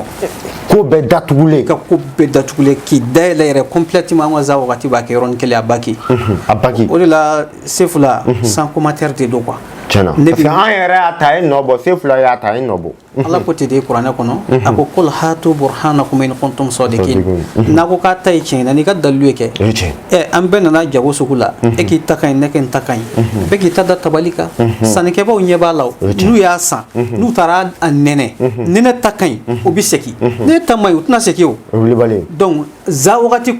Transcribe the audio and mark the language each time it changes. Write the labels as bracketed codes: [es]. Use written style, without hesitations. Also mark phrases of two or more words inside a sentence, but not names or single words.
[bm] ko bɛɛ datugulen ka ko bɛɛ datugulen k'i dayɛlɛ yɛrɛ complètement an ka za wagati b'a kɛ yɔrɔnin kelen a baki o de la Sefu la [fr] sans commentaire [bm] de don quoi tiɲɛna [fr] parce que [bm] an yɛrɛ y'a ta ye nɔ bɔ Sefu la y'a ta ye nɔ bɔ Ala ko ten de kuranɛ kɔnɔ a ko [ar] قل هاتوا برهانكم إن كنتم صادقين [bm] n'a ko k'a ta ye tiɲɛ na n'i ka dalilu ye kɛ an bɛɛ nana jago sugu la e k'i ta ka ɲi ne kɛ n ta ka ɲi bɛɛ k'i ta da tabali kan sannikɛbaw ɲɛ b'a la n'u y'a san n'u taara a nɛnɛ ni ne ta ka ɲi o bɛ segin ne ta ma ɲi o tɛna segin o donc za wagati